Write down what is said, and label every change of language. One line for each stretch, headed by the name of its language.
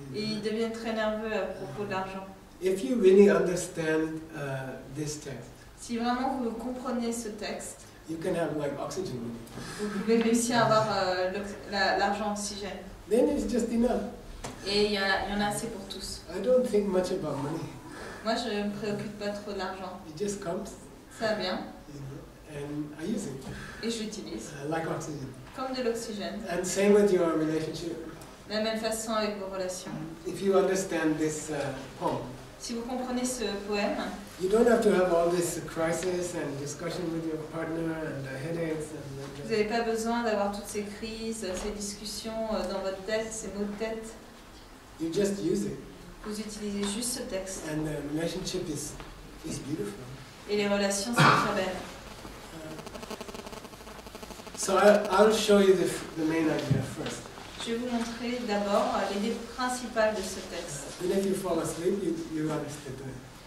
French: Et ils deviennent très nerveux à propos de l'argent.
English: If you really understand this text,
French: si vraiment vous comprenez ce texte,
English: you can have like oxygen money.
French: Vous pouvez réussir à avoir l'argent oxygène.
English: Then it's just enough.
French: Et il y en a assez pour tous.
English: I don't think much about money.
French: Moi, je ne me préoccupe pas trop de l'argent.
English: It just comes.
French: Ça vient.
English: And I use it.
French: Et je l'utilise.
English: Like oxygen.
French: Comme de l'oxygène.
English: And same with your relationship.
French: De la même façon avec vos relations.
English: If you understand this poem.
French: Si vous comprenez ce poème,
English: you don't have to have all this crisis and discussion with your partner and headaches and
French: vous n'avez pas besoin d'avoir toutes ces crises, ces discussions dans votre tête, ces maux de tête.
English: You just use it.
French: Vous utilisez juste ce texte.
English: And the relationship is beautiful.
French: Et les relations sont très belles.
English: So I'll show you the main idea first.
French: Je vais vous montrer d'abord l'idée principale de ce texte.
English: And if you fall asleep, you understand it.